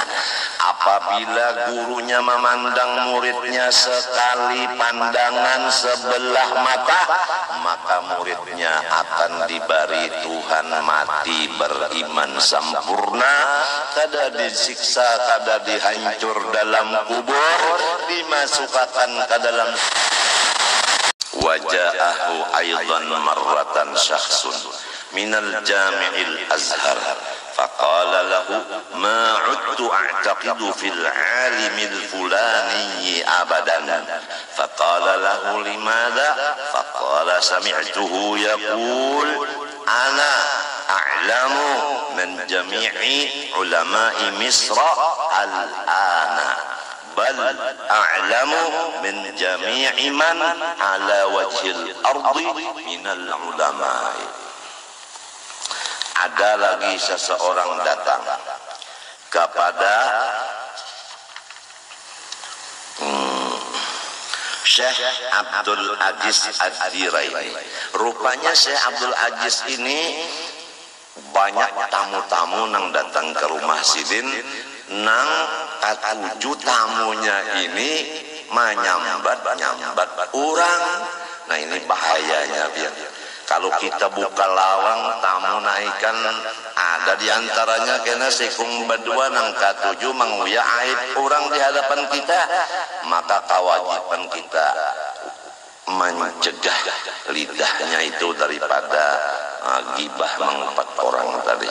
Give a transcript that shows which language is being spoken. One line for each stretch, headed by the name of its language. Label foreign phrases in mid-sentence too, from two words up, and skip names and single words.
Banjar: Apabila gurunya memandang muridnya sekali pandangan sebelah mata, maka muridnya akan diberi Tuhan mati beriman sempurna, kada disiksa, kada dihancur dalam kubur, dimasukkan ke dalam.
Arabic: وجاءه أيضا مرة شخص من الجامع الأزهر فقال له ما عدت أعتقد في العالم الفلاني أبدا فقال له لماذا فقال سمعته يقول أنا أعلم من جميع علماء مصر الآن بل أعلم من جميع من على وجه الأرض من العلماء.
Indonesian: Ada lagi seseorang datang kepada Syekh Abdul Aziz Ad-Diraini.
Banjar: Rupanya Syekh Abdul Aziz ini banyak tamu-tamu nang datang ke rumah sidin, nang katuju tamunya ini menyambat orang. Nah, ini bahayanya biar Kalau kita buka lawang tamu naikan, ada diantaranya kena sikung berdua nang katuju menguya aib orang di hadapan kita, maka kewajiban kita mencegah lidahnya itu daripada gibah mengumpat orang tadi.